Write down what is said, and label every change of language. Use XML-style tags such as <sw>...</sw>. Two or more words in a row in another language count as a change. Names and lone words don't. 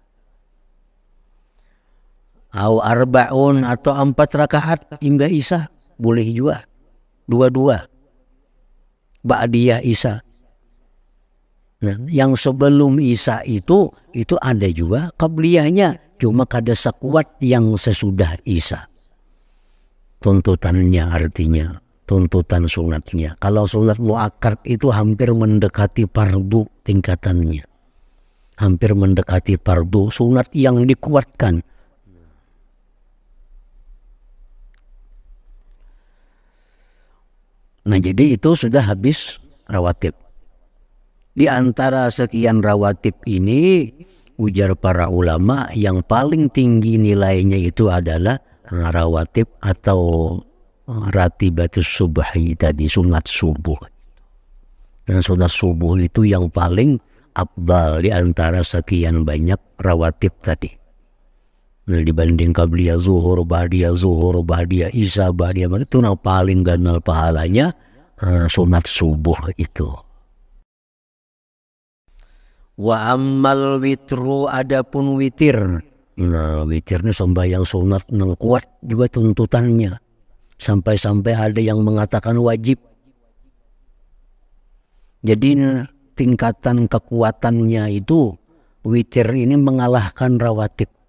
<ar>أو أربعون</ar> <id>atau 4 rakaat hingga isya boleh juga. 2-2 ba'diyah isya. Nah, yang sebelum isya itu ada juga qabliyahnya, cuma kada sekuat yang sesudah isya. Tuntutannya artinya, tuntutan sunatnya. Kalau sunat muakkad itu hampir mendekati fardu tingkatannya. Hampir mendekati fardu, sunat yang dikuatkan. Nah, jadi itu sudah habis rawatib. Di antara sekian rawatib ini, ujar para ulama, yang paling tinggi nilainya itu adalah rawatib atau</id> <ar>راتبة الصبح</ar> <id>tadi, sunat subuh. Dan sunat subuh itu yang paling afdal di antara sekian banyak rawatib tadi. Nah, dibanding qabliyah zuhur, ba'diyah isya, ba'diyah maghrib, itu yang paling ganal pahalanya sunat subuh itu.</id> <ar>وأما الوتر,</ar> <id>adapun witir. Nah, witir ini sembahyang sunat yang kuat juga tuntutannya. Sampai-sampai ada yang mengatakan wajib. Jadi tingkatan kekuatannya itu witir ini mengalahkan rawatib.</id>